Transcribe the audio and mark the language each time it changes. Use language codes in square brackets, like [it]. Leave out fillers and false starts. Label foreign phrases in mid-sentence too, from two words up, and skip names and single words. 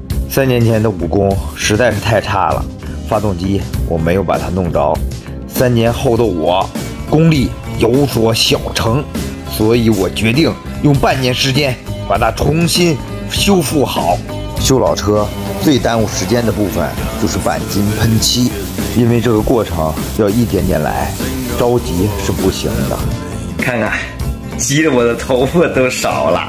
[zh] 3 年前的武功實在是太差了，發動機我沒有把它弄着。3年後的我功力有所小成，所以我決定用半年時間把它重新修復好。修老車最耽誤時間的部分就是鈑金噴漆，因為這個過程要一點點來，着急是不行的。看看，急得我的頭髮都少了。